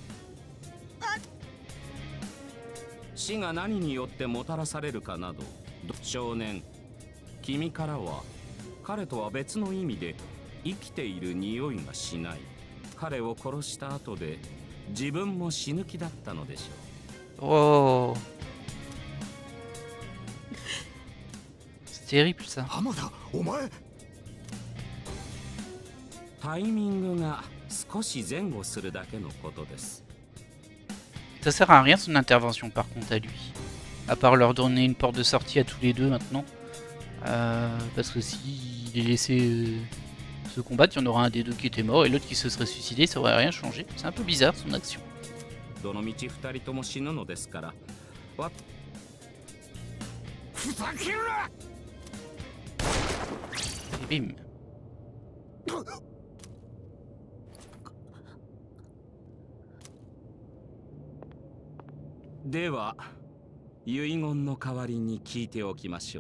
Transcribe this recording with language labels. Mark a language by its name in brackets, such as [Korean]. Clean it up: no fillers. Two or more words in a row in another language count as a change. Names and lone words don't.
[Japanese] 死が何によってもたらされるかなど、少年、君からは彼とは別の意味で生きている匂いがしない。彼を殺した後で自分も死ぬ気だったのでしょう。 [French] Oh. C'est terrible ça. [Japanese] 浜田、お前。タイミングが少し前後するだけのことです。 [French] Ça sert à rien son intervention par contre à lui. À part leur donner une porte de sortie à tous les deux maintenant. Parce que s'il les laissait se combattre, il y en aura un des deux qui était mort et l'autre qui se serait suicidé, ça aurait rien changé. C'est un peu bizarre son action. [Japanese] どのみち二人とも死ぬのですから。ふざけるな。 [French] Et bim. [Japanese] では遺言の代わりに聞いておきましょう。